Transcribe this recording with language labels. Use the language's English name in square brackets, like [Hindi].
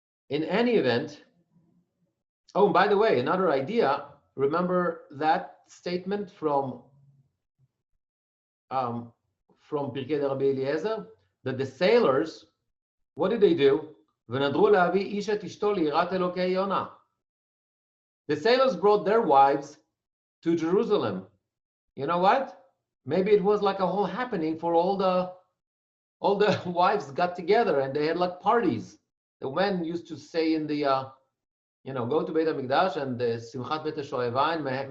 [English] In any event, oh, by the way, another idea, remember that statement from Pirkei de Rabbi Eliezer, that the sailors, what did they do? [Hebrew] ונדרו להביא איש את אשתו ליראת אלוקי יונה. [English] The sailors brought their wives to Jerusalem. You know what? Maybe it was like a whole happening for all the wives got together and they had like parties. The men used to stay in the go to Beit HaMikdash and the Simchat Beit HaShoevain.